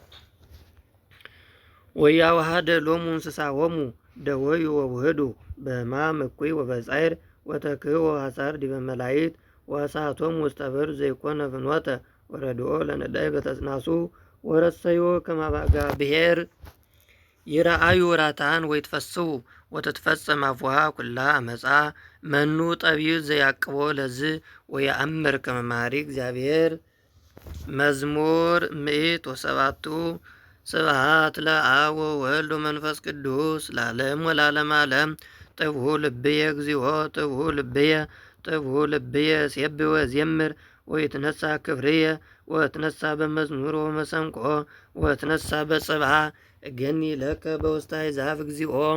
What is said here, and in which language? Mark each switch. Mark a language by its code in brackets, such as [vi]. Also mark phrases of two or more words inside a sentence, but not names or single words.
[gez] ወያዋሃደ ሎሙ እንስሳሆሙ ደወዩ ወውህዱ በሕማም እኩይ ወበጻዕር ወተክህቦ ሐሳር ዲበ መላይት ወእሳቶሙ ውስተ ብር ዘይኮነ ፍኖተ ወረድኦ ለነዳይ በተጽናሱ ወረሰዮ ከማባጋ ብሔር ይረአዩ ራታን ወይትፈስሑ ወተትፈጸም አፍዋሃ ኩላ አመፃ መኑ ጠቢብ ዘያቅቦ ለዝ ወየአምር ከመ መሐሪ እግዚአብሔር መዝሙር 107 ስብሐት ለአብ ወወልድ ወመንፈስ ቅዱስ ለዓለም ወለዓለመ ዓለም ጥብሑ ልብየ እግዚኦ ጥብሑ ልብየ ጥብሑ ልብየ ሴብሕ ወዘምር ወይትነሣ ክብርየ ወትነሣ በመዝሙር ወመሰንቆ ወትነሣ በጽብሐ እገኒ ለከ በውስተ አሕዛብ እግዚኦ